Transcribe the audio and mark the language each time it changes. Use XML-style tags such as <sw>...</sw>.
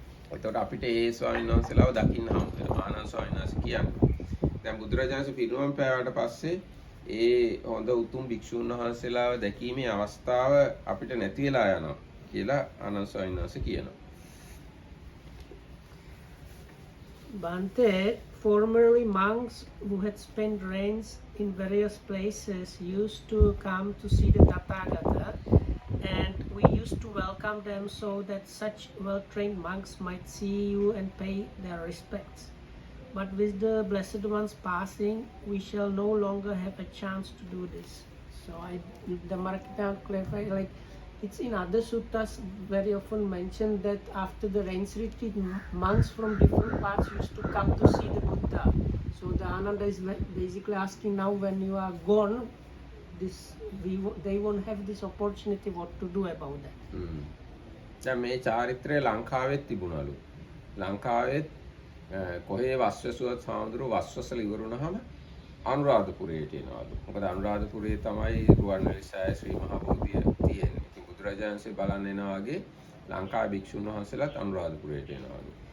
<si>එතකොට අපිට ඒ ස්වාමීන් වහන්සේලාව දකින්න හම්බ වෙනවා. ආනන්ද ස්වාමීන් වහන්සේ කියන්නේ දැන් බුදුරජාණන්සේ පිරිනමන පෑවට පස්සේ ඒ හොඳ උතුම් භික්ෂුන් වහන්සේලාව දැකීමේ අවස්ථාව අපිට නැති වෙලා යනවා කියලා ආනන්ද ස්වාමීන් වහන්සේ කියනවා.</si> <en>Bante, formerly monks who had spent rains in various places used to come to see the Tathagata, and we used to welcome them so that such well-trained monks might see you and pay their respects. But with the Blessed One's passing, we shall no longer have a chance to do this. So the Marakita clarified, like it's in other suttas very often mentioned that after the rains retreat, monks from different parts used to come to see the Buddha. So the Ananda is basically asking now when you are gone, they won't have this opportunity what to do about that.</en> <si>දැන් මේ චාරිත්‍රය ලංකාවෙත් තිබුණලු. ලංකාවෙත් කොහේ වස්වසුවත් සාමුදුරු වස්වසල ඉවරුනහම අනුරාධපුරයට එනවලු. මොකද අනුරාධපුරයේ තමයි රුවන්වැලි සෑය ශ්‍රී මහා බෝධිය තියෙන්නේ. ඉතින් බුදුරජාණන්සේ බලන්න එනා වගේ ලංකාවේ භික්ෂුන් වහන්සේලාත් අනුරාධපුරයට එනවලු.</si>